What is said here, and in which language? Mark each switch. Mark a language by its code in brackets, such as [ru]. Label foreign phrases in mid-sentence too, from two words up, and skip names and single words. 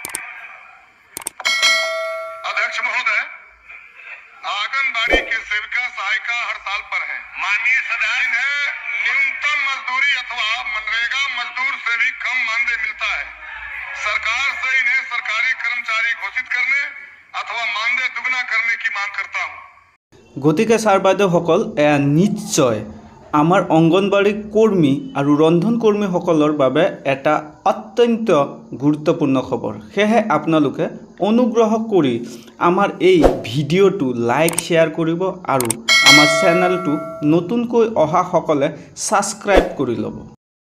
[hi] अध्यक्ष महोदय, आंगनबाड़ी के सेविका सहायिका हड़ताल पर हैं। माननीय सदस्य, इन्हें न्यूनतम मजदूरी अथवा मनरेगा मजदूर से भी कम मानदेय मिलता है। सरकार से इन्हें सरकारी कर्मचारी घोषित करने अथवा मानदेय दुगना करने की मांग करता हूँ। [as] গতিকে ছাৰ বাইদেউসকল, এয়া নিশ্চয় আমাৰ অংগনবাড়ী কৰ্মী আৰু ৰন্ধন কৰ্মীসকলৰ বাবে এটা অত্যন্ত গুৰুত্বপূৰ্ণ খবৰ। সেয়েহে আপোনালোকে অনুগ্ৰহ কৰি আমাৰ এই ভিডিঅ'টো [en] like share [as] কৰিব আৰু আমাৰ চেনেলটো নতুনকৈ অহাসকলে ছাবস্ক্ৰাইব কৰি ল'ব।